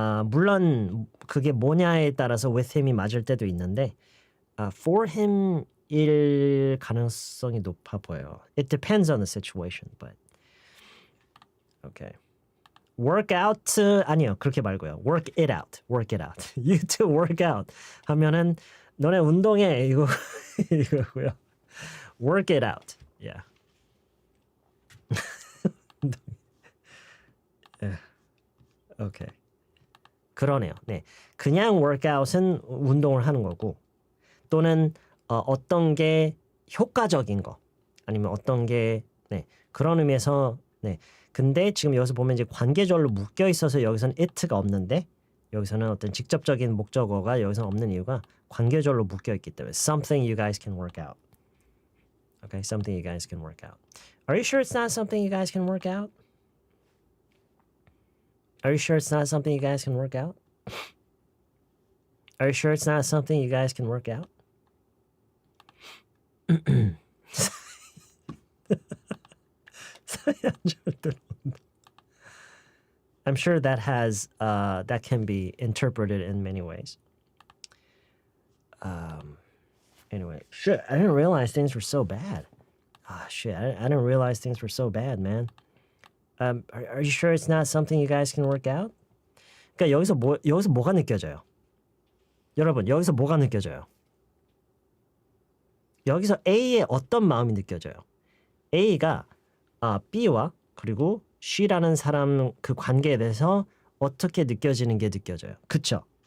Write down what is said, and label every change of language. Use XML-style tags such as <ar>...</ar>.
<ko>물론 그게 뭐냐에 따라서 with him이 맞을 때도 있는데 for him일 가능성이 높아 보여요.</ko> <en>It depends on the situation, but okay. Work out</en> <ko>아니요. 그렇게 말고요.</ko> <en>Work it out. Work it out. You two work out</en> <ko>하면은 너네 운동해 이거고요.</ko> <en>Work it out. Yeah.</en> <ko>Okay. 그러네요. 네. 그냥 workout은 운동을 하는 거고 또는 어떤 게 효과적인 거 아니면 어떤 게 그런 의미에서 근데 지금 여기서 보면 이제 관계절로 묶여 있어서 여기서는 it가 없는데 여기서는 어떤 직접적인 목적어가 여기서는 없는 이유가 관계절로 묶여 있기 때문에</ko> <en>something you guys can work out. Okay, something you guys can work out. Are you sure it's not something you guys can work out? Are you sure it's not something you guys can work out? Are you sure it's not something you guys can work out? I'm sure that has that can be interpreted in many ways. Anyway, shit, I didn't realize things were so bad. Shit, I didn't realize things were so bad, man. Are you sure it's not something you guys can work out?</en> <ko>그러니까 여기서 뭐가 느껴져요? 여러분, 여기서 뭐가 느껴져요? 여기서 A의 어떤 마음이 느껴져요? A가 B와 그리고 she라는 사람 그 관계에 대해서 어떻게 느껴지는 게 느껴져요? 그쵸?</ko>